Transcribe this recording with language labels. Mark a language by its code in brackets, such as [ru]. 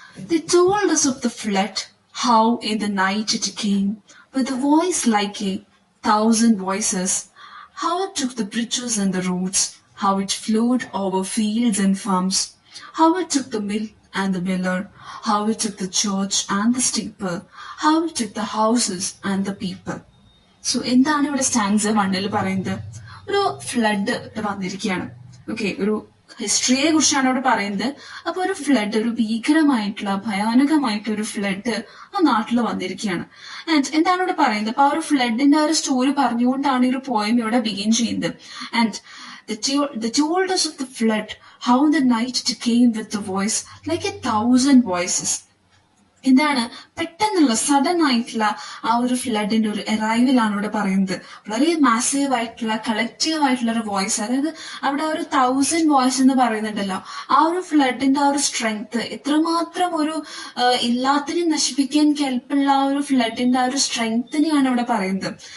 [en] They told us of the flood, how in the night it came, with a voice like 1,000 voices, how it took the bridges and the roads, how it flowed over fields and farms, how it took the mill and the miller, how it took the church and the steeple, how it took the houses and the people. [ml] So എന്താണ് ഇവിടെ stanza 1 പറയുന്നത്? ഒരു flood വന്നിരിക്കുകയാണ്. Okay, ഒരു ഹിസ്റ്ററിയെ കുറിച്ചാണ് ഇവിടെ പറയുന്നത്. അപ്പൊ ഒരു ഫ്ലഡ്, ഒരു ഭീകരമായിട്ടുള്ള ഭയാനകമായിട്ടുള്ള ഒരു ഫ്ലഡ് ആ നാട്ടിൽ വന്നിരിക്കുകയാണ്. ആൻഡ് എന്താണ് ഇവിടെ പറയുന്നത്? അപ്പൊ ആ ഒരു ഫ്ലഡിന്റെ ആ ഒരു സ്റ്റോറി പറഞ്ഞുകൊണ്ടാണ് ഈ ഒരു പോയം ഇവിടെ ബിഗിൻ ചെയ്യുന്നത്. [en] And the told us of the flood, how in the night it came with a voice like 1,000 voices. [ml] എന്താണ് പെട്ടെന്നുള്ള സഡൻ ആയിട്ടുള്ള ആ ഒരു ഫ്ലഡിന്റെ ഒരു അറൈവലാണ് ഇവിടെ പറയുന്നത്. വളരെ മാസീവ് ആയിട്ടുള്ള കളക്റ്റീവ് ആയിട്ടുള്ള ഒരു വോയിസ്, അതായത് അവിടെ ഒരു 1,000 വോയിസ് എന്ന് പറയുന്നുണ്ടല്ലോ. ആ ഒരു ഫ്ലഡിന്റെ ആ ഒരു സ്ട്രെങ്ത് എത്രമാത്രം ഒരു എല്ലാത്തിനെയും നശിപ്പിക്കാൻ കെൽപ്പുള്ള ആ ഒരു ഫ്ലഡിന്റെ ആ ഒരു സ്ട്രെങ്തിനെയാണ് ഇവിടെ പറയുന്നത്.